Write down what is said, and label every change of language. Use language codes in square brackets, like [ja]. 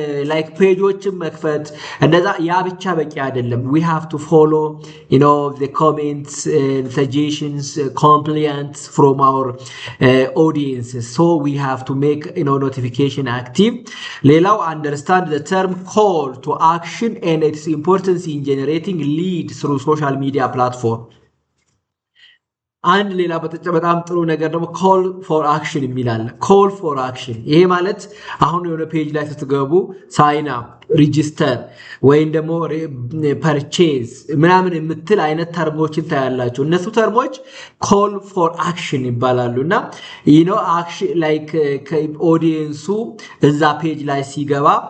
[am] ላይክ ፔጆችን መክፈት እንደዛ ያ ብቻ በቂ አይደለም። [en] we have to follow the comments, suggestions, complaints from our audiences, so we have to make notification active. [am] ሌላው [en] understand the term call to action and its importance in generating lead through social media platform. [am] አንድ ሌላ በጣም ጥሩ ነገር ደግሞ ኮል ፎር አክሽን የሚላል። ኮል ፎር አክሽን ይሄ ማለት አሁን የሆነ ፔጅ ላይ ስትገቡ ሳይን አፕ፣ ሪጂስተር ወይም ደግሞ ፐርቼዝ ምናምን የምትል አይነት ተርሞችን ታያላችሁ። እነሱ ተርሞች ኮል ፎር አክሽን ይባላሉ። እና አክሽን ላይክ ኦዲየንሱ እዛ ፔጅ ላይ ሲገባ